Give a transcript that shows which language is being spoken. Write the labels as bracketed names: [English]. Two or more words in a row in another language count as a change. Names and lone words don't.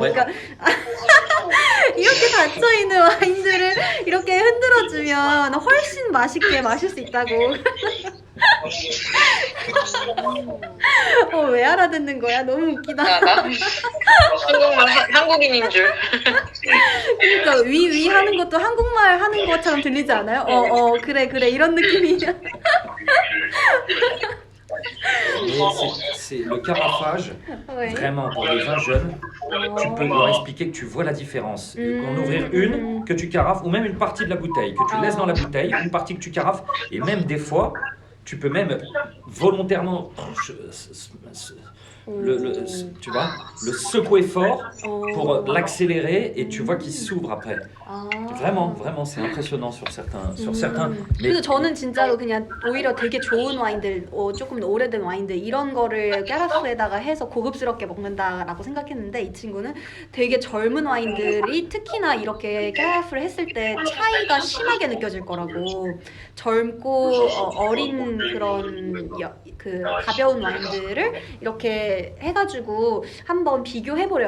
[Korean] 그러니까 이렇게 닫혀 있는 와인들을 이렇게 흔들어주면 훨씬 맛있게 마실 수 있다고. 왜 알아듣는 거야? 너무 웃기다. 나 한국말 한국인인 줄. 그러니까 위 하는 것도 한국말 하는 것처럼 들리지 않아요? 그래 이런 느낌이야. [French] C'est le carafage, Ouais. vraiment pour les vins jeunes, tu peux leur expliquer que tu vois la différence. En ouvrir une, que tu carafes, ou même une partie de la bouteille, que tu laisses dans la bouteille, une partie que tu carafes, et même des fois, tu peux même volontairement tu vois, le secouer fort pour l'accélérer et tu vois qu'il s'ouvre après. Vraiment, c'est impressionnant sur certains. Mais [Korean] 그래서 저는 진짜로 그냥 오히려 되게 좋은 와인들, 조금 오래된 와인들 이런 거를 까라프에다가 해서 고급스럽게 먹는다라고 생각했는데 이 친구는 되게 젊은 와인들이 특히나 이렇게 까라프를 했을 때 차이가 심하게 느껴질 거라고 젊고 어린 그런 그 가벼운 와인들을 이렇게 해가지고 한번 비교해보래요.